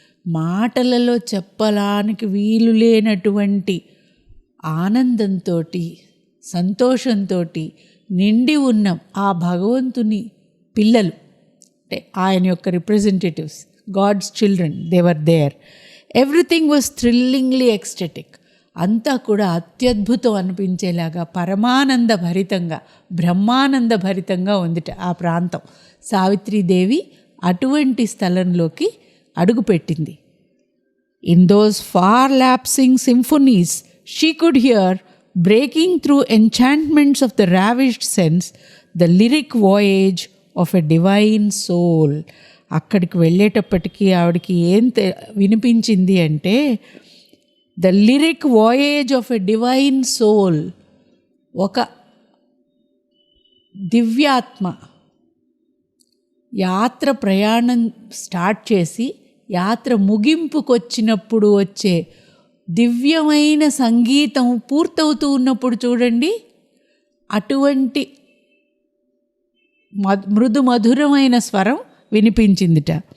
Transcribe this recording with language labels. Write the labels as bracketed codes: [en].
[te] మాటలలో చెప్పడానికి వీలు లేనటువంటి ఆనందంతో, సంతోషంతో నిండి ఉన్న ఆ భగవంతుని పిల్లలు, అంటే ఆయన యొక్క representatives, [en] God's children, they were there. Everything was thrillingly ecstatic. [te] అంతా కూడా అత్యద్భుతం అనిపించేలాగా పరమానంద భరితంగా, బ్రహ్మానంద భరితంగా ఉందిట ఆ ప్రాంతం. సావిత్రీదేవి అటువంటి స్థలంలోకి అడుగుపెట్టింది. [en] In those far lapsing సింఫోనీస్ she could hear, breaking through enchantments of the ravished sense, the lyric voyage of a divine soul. [te] అక్కడికి వెళ్ళేటప్పటికీ ఆవిడకి ఏం వినిపించింది అంటే [en] The lyric voyage of a divine soul. [te] ఒక దివ్యాత్మ యాత్ర ప్రయాణం స్టార్ట్ చేసి యాత్ర ముగింపుకొచ్చినప్పుడు వచ్చే దివ్యమైన సంగీతం పూర్తవుతూ ఉన్నప్పుడు చూడండి, అటువంటి మృదు మధురమైన స్వరం వినిపించిందిట.